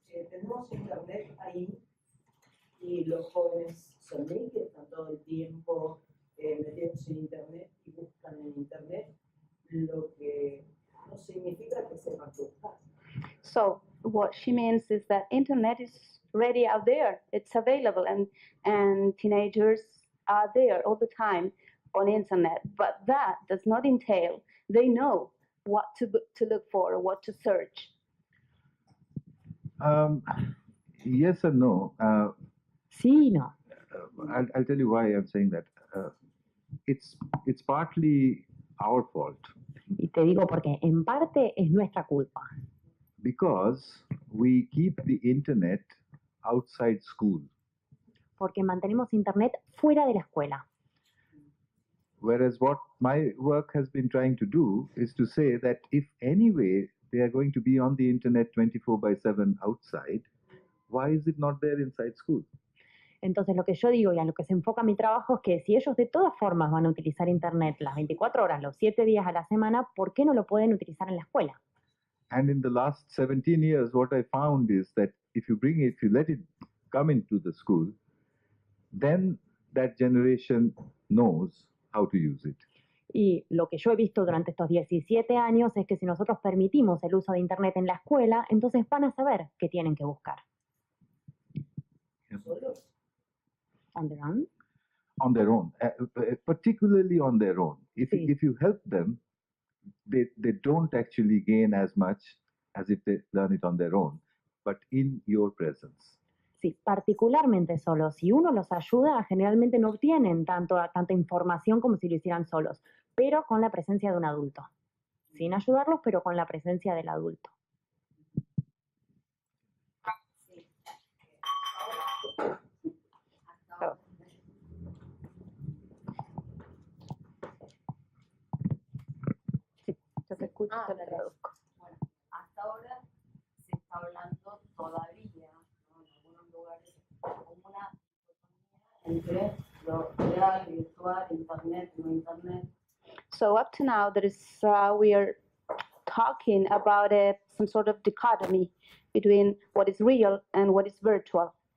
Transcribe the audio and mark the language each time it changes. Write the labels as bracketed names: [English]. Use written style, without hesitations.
[Spanish] Tenemos Internet ahí y los jóvenes son que están todo el tiempo metidos en Internet y buscan en Internet lo que no significa que sepan buscar. [English] So what she means is that internet is ready out there. It's available, and teenagers are there all the time on internet. But that does not entail they know what to look for, what to search. Yes and no. [Spanish] Sí, no. [English] I'll tell you why I'm saying that. It's partly our fault. [Spanish] Y te digo porque en parte es nuestra culpa. [English] Because we keep the internet outside school. [Spanish] Porque mantenemos Internet fuera de la escuela. [English] Whereas what my work has been trying to do is to say that if anyway they are going to be on the internet 24/7 outside, why is it not there inside school? [Spanish] Entonces lo que yo digo y a lo que se enfoca mi trabajo es que si ellos de todas formas van a utilizar Internet las 24 horas, los 7 días a la semana, ¿por qué no lo pueden utilizar en la escuela? [English] And in the last 17 years, what I found is that if you let it come into the school, then that generation knows how to use it. [Spanish] Y lo que yo he visto durante estos 17 años es que si nosotros permitimos el uso de Internet en la escuela, entonces van a saber qué tienen que buscar. ¿Solos? [English] On their own. On their own, particularly on their own. [Spanish] Sí. [English] If you help them, they don't actually gain as much as if they learn it on their own, but in your presence. [Spanish] Sí, particularmente solos. Si uno los ayuda, generalmente no obtienen tanta información como si lo hicieran solos, pero con la presencia de un adulto. Sin ayudarlos, pero con la presencia del adulto. Sí, yo te escucho, te lo traduzco. Bueno, hasta ahora se está hablando todavía, ¿no? En algunos lugares, como una dicotomía entre lo real, virtual, internet, no internet. [English] So up to now, there is we are talking about some sort of dichotomy between what is real and what is virtual.